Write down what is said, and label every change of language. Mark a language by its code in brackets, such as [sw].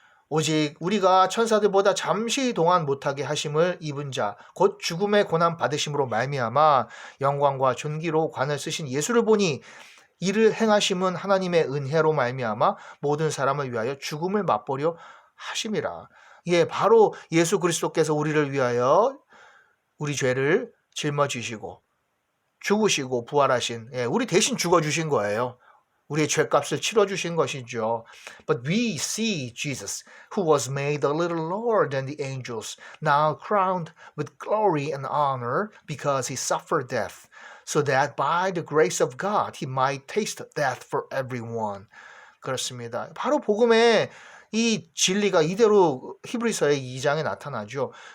[ko] 오직 우리가 천사들보다 잠시 동안 못하게 하심을 입은 자, 곧 죽음의 고난 받으심으로 말미암아 영광과 존귀로 관을 쓰신 예수를 보니 이를 행하심은 하나님의 은혜로 말미암아 모든 사람을 위하여 죽음을 맛보려 하심이라. 예, 바로 예수 그리스도께서 우리를 위하여 우리 죄를 짊어지시고 죽으시고 부활하신 우리 대신 죽어주신 거예요. 우리의 죄값을 치러주신 것이죠. [en] But we see Jesus, who was made a little lower than the angels, now crowned with glory and honor because he suffered death. So that by the grace of God, he might taste death for everyone. [ko] 그렇습니다. 바로 복음의 이 진리가 이대로 히브리서의 2장에 나타나죠.